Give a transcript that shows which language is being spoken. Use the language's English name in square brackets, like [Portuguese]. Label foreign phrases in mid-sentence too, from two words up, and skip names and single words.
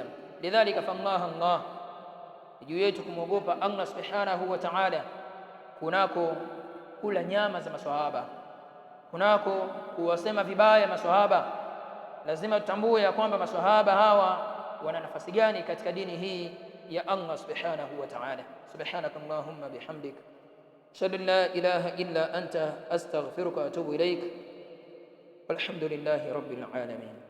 [Swahili] Lidhalika Allah, juu yetu kumwogopa [Arabic] الله سبحانه وتعالى [Swahili] kunako kula nyama za maswahaba, kunako kuwasema vibaya maswahaba. Lazima tutambue ya kwamba maswahaba hawa wana nafasi gani katika dini hii ya [Arabic] الله سبحانه وتعالى. سبحانك اللهم وبحمدك أشهد أن لا إله إلا أنت أستغفرك وأتوب إليك. والحمد لله رب العالمين.